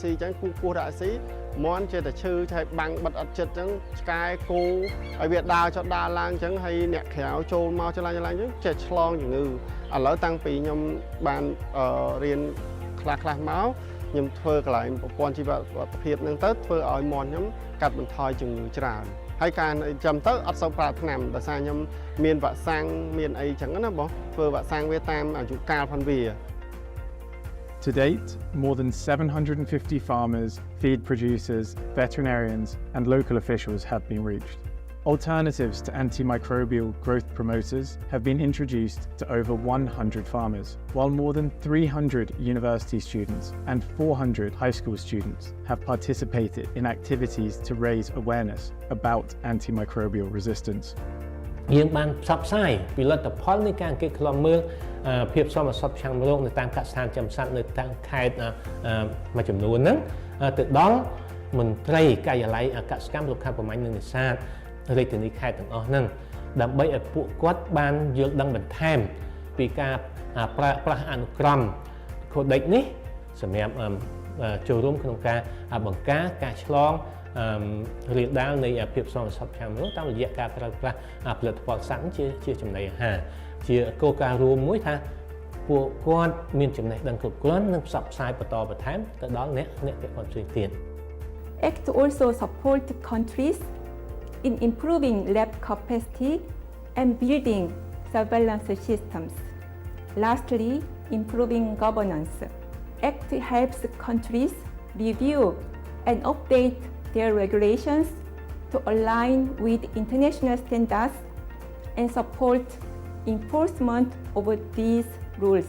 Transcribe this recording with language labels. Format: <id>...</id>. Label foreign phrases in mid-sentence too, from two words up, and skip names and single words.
<km>ស៊ីអញ្ចឹងគោះដាក់ឲ្យស៊ីមាន់ចេះតែឈឺឆែកបាំងបិទអត់ចិត្តអញ្ចឹងឆ្កែគោឲ្យវាដើរចុះដើរឡើងអញ្ចឹងហើយអ្នកក្រៅចូលមកឆ្លាញ់អញ្ចឹងចេះឆ្លងជំងឺឥឡូវតាំងពីខ្ញុំបានរៀនខ្លះមកខ្ញុំធ្វើកន្លែងប្រព័ន្ធជីវសុខភាពហ្នឹងទៅធ្វើឲ្យមាន់ខ្ញុំកាត់បន្ថយជំងឺច្រើនហើយការចាំទៅអត់សូវប្រើថ្នាំដោយសារខ្ញុំមានវ៉ាក់សាំងមានអីចឹងណាបងធ្វើវ៉ាក់សាំងវាតាមអាយុកាលផងវា</km> <en>To date, more than 750 farmers, feed producers, veterinarians, and local officials have been reached. Alternatives to antimicrobial growth promoters have been introduced to over 100 farmers, while more than 300 university students and 400 high school students have participated in activities to raise awareness about antimicrobial resistance.</en> <km>យើងបានផ្សព្វផ្សាយពីលទ្ធផលនៃការគេឃ្លាំមើលភាពសមស្របប្រឆាំងរោគនៅតាមកសិដ្ឋានចិញ្ចឹមសត្វនៅតាមខេត្តមួយចំនួន ហ្នឹងទៅដល់មន្ត្រីការិយាល័យកសិកម្មលោកខាងប្រមាញ់និងនេសាទរាជធានីខេត្តទាំងអស់ហ្នឹងដើម្បីឲ្យ ពួកគាត់បានយល់ដឹងបន្ថែមពីការប្រើប្រាស់អនុក្រម Codex នេះសម្រាប់ចូលរួមក្នុងការបង្ការការឆ្លងរាលដាលនៃភាពសមស្របប្រឆាំងរោគតាមរយៈការប្រើប្រាស់ផលិតផលសត្វជាចំណីអាហារជាគោលការណ៍រួមមួយថាពួកគាត់មានចំណេះដឹងគ្រប់គ្រាន់និងផ្សព្វផ្សាយបន្តបន្ថែមទៅដល់អ្នកពាក់ព័ន្ធផ្សេងទៀត</km> <en>ACT also support countries in improving lab capacity and building surveillance systems. Lastly, improving governance. ACT helps countries review and update their regulations to align with international standards and support enforcement of these rules.</en>